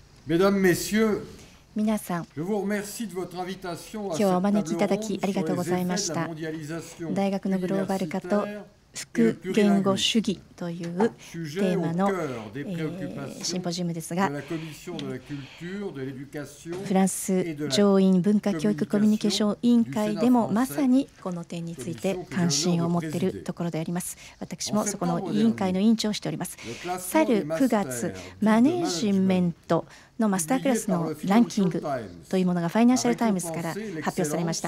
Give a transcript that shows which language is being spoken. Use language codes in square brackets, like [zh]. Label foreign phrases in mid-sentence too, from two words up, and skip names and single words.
[fr] Mesdames, Messieurs, [ja] 皆さん、 [fr] je vous remercie de votre invitation à [ja] 今日はお [fr] cette [ja] 招きい [fr] table [ja] ただき [fr] ronde [ja] ありが [fr] sur [ja] とう [fr] les [ja] ございま [fr] effets [ja] し [fr] de la [ja] た。 [fr] mondialisation [ja] 大学のグローバル化と [fr] universitaire et [ja] 副 [fr] le [ja] 言語 [fr] plurilinguisme, [ja] 主義というテ [fr] sujet [ja] ー [fr] au [ja] マの [fr] cœur des [ja] シン [fr] préoccupations [ja] ポジウムです [fr] de [ja] が、 [fr] la Commission de la culture, de l'éducation [ja] フランス [fr] et de la [ja] 上院文化教育コミュニケーション委員会でもまさにこの点について関心を持っているところであります。私もそこの委員会の委員長をしております。去る9月、マネージメントのマスタークラスのランキングというものがファイナンシャルタイムズから発表されました。